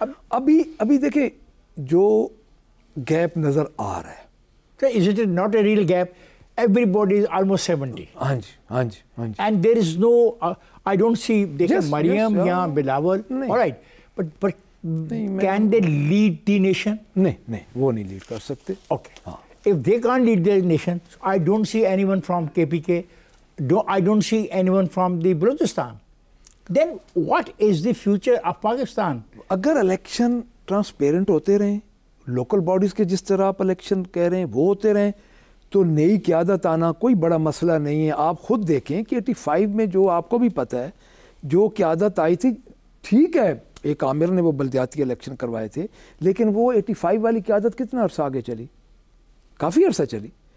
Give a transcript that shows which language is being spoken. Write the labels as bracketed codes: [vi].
[ur] ابھی دیکھیں جو گیپ نظر آ رہا ہے. [en] So is it not a real gap? Everybody is almost 70. [ur] ہاں جی. [en] And there is no, I don't see, [ur] دیکھیں مریم یا Bilawal, [en] all right, but can they lead the nation? [ur] نہیں, وہ نہیں لیڈ کر سکتے. [en] Okay. If they can't lead the nation, I don't see anyone from KPK, I don't see anyone from the Balochistan. Then what is the future of Pakistan? [ur] اگر election transparent ہوتے رہیں, local bodies کے جس طرح آپ election کہہ رہے ہیں وہ ہوتے رہیں, تو نئی قیادت آنا کوئی بڑا مسئلہ نہیں ہے. آپ خود دیکھیں کہ 85 میں جو آپ کو بھی پتہ ہے جو قیادت آئی تھی, ٹھیک ہے ایک عامر نے وہ بلدیاتی الیکشن کروائے تھے, لیکن وہ 85 والی قیادت کتنا عرصہ آگے چلی, کافی عرصہ چلی.